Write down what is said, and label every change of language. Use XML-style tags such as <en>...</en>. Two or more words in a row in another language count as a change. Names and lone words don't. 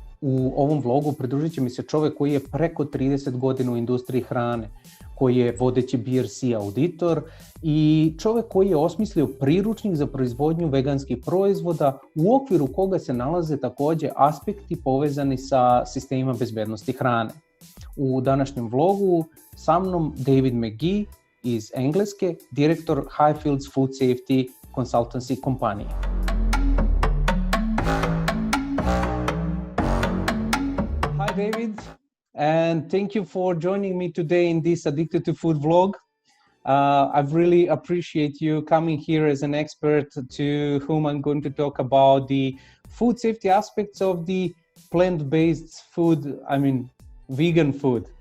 <bs>U ovom vlogu pridružit će mi se čovjek koji je preko 30 godina u industriji hrane, koji je vodeći BRC auditor i čovjek koji je osmislio priručnik za proizvodnju veganskih proizvoda u okviru koga se nalaze također aspekti povezani sa sistemima bezbednosti hrane. U današnjem vlogu sa mnom David McGee iz Engleske, direktor Hayfields Food Safety Consultancy kompanije.</bs> <en>Hi David, and thank you for joining me today in this Addicted to Food vlog. I really appreciate you coming here as an expert to whom I'm going to talk about the food safety aspects of the plant-based food, vegan food.</en>